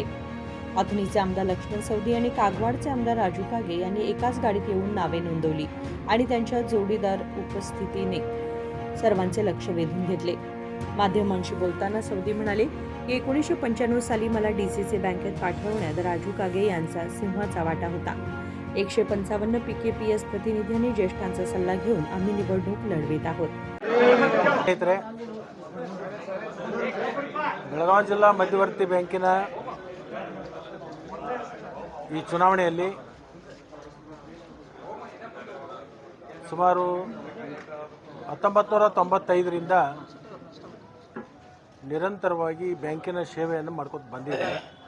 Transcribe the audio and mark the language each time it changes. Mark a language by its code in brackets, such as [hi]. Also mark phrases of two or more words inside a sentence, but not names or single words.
[mr] अथणीचे आमदार लक्ष्मण सवदी आणि कागवाडचे आमदार राजू कागे यांनी एकाच गाडीत येऊन नावे नोंदवली आणि त्यांच्या जोडीदार उपस्थितीने सर्वांचे लक्ष वेधून घेतले. माध्यमांशी बोलताना सवदी म्हणाले की 1995 साली मला डीसीसी बँकेत पाठवण्यात राजू कागे यांचा सिंहाचा वाटा होता. 155 PKPS प्रतिनिधींनी ज्येष्ठांचा सल्ला घेऊन आम्ही निवडणूक लढवित आहोत. [kn] ಬೆಳಗಾವಿ ಜಿಲ್ಲಾ ಮಧ್ಯವರ್ತಿ ಬ್ಯಾಂಕಿನ ಈ ಚುನಾವಣೆಯಲ್ಲಿ ಸುಮಾರು 1995ರಿಂದ ನಿರಂತರವಾಗಿ ಬ್ಯಾಂಕಿನ ಸೇವೆಯನ್ನು ಮಾಡ್ಕೊಂಡು ಬಂದಿದ್ದಾರೆ.